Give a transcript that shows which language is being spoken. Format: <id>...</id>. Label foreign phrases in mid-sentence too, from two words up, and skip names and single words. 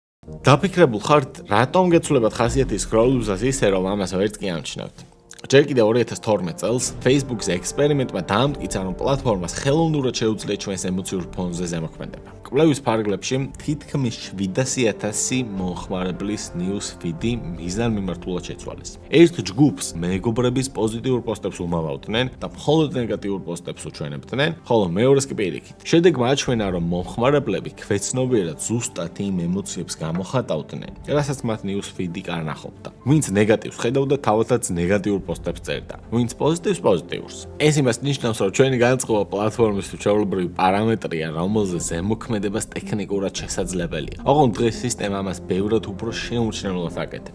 <ka>დაფიქრებულ ხართ, რატომ გეცვლებათ ხასიათის სკროლობისას ისე, რომ ამას ვერც კი ამჩნევთ? ჯერ კიდევ 2012 წელს Facebook-ის ექსპერიმენტმა დაამტკიცა, რომ პლატფორმას ხელოვნურად შეუძლია ჩვენს ემოციურ ფონზე ზემოქმედება. კვლევის ფარგლებში თითქმის 700,000 მომხმარებლის</ka> <en>news feed-</en> <ka>ი მიზანმიმართულად შეცვალეს. ერთ ჯგუფს მეგობრების პოზიტიურ პოსტებს უმალავდნენ და მხოლოდ ნეგატიურ პოსტებს უჩვენებდნენ, ხოლო მეორეს კი პირიქით. შედეგმა აჩვენა, რომ მომხმარებლები ქვეცნობიერად ზუსტად იმ ემოციებს გამოხატავდნენ, რასაც მათ</ka> <en>news feed-</en> <ka>ი კარნახობდა. ვინც ნეგატივს ხედავდა, თავადაც ნეგატიურ პოსტებს წერდა. ვინც პოზიტივს. ეს იმას ნიშნავს, რომ ჩვენი განწყობა პლატფორმის ჩვეულებრივი პარამეტრია, რომელზე ზემოქმედებას ტექნიკურად შესაძლებელია. ოღონდ დღეს სისტემა ამას ბევრად უფრო შეუმჩნევლად აკეთებს.</ka>